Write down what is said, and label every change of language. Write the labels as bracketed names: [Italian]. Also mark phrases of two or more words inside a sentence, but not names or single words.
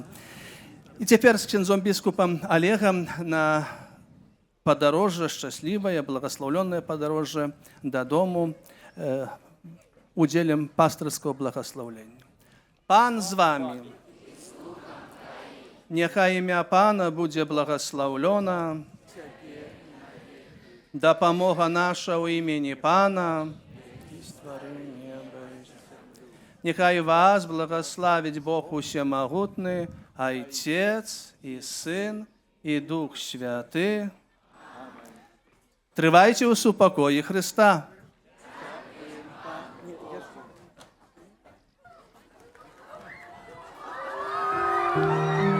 [Belarusian] І цяпер з ксяндзом біскупам Олегам на падарожжа, шчаслівае, благаслаўлёнае падарожжа дадому, удзелем пастырского благословлення. Пан з вами. Няхай імя Пана будзе благословлена. Дапамога наша ў імені Пана. [Ukrainian] Нехай вас благословить Бог Усемогутний, Отець і Син, і Дух Святий. Тривайте у супокої Христа. [English] Thank you.